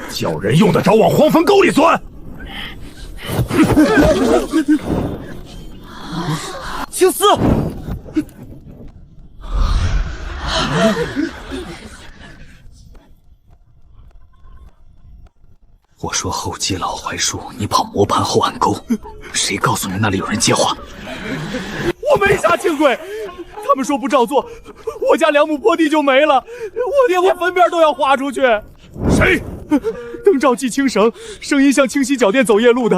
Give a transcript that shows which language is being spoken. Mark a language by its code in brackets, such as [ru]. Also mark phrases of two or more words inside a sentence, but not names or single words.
[zh] 叫人用得着往黄坟沟里钻？青丝，我說後街老槐樹，你跑磨盤後岸溝，誰告訴你那裡有人接話？我沒殺慶貴，他們說不照做，我家2畝坡地就沒了，我連我墳邊都要劃出去。誰？燈罩系青繩，聲音像清溪酒店走夜路的。